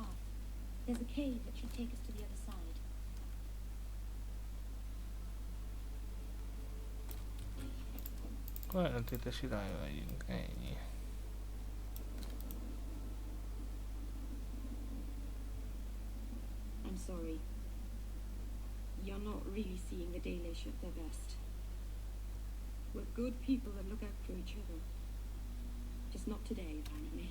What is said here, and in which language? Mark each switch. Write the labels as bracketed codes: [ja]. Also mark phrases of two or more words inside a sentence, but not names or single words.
[en] There's a cave that should take us to the other side. [hu] Ellentétes irányba megyünk, ennyi. [en] I'm sorry. You're not really seeing the Dalish at their best. We're good people that look out for each other. Just not today, apparently.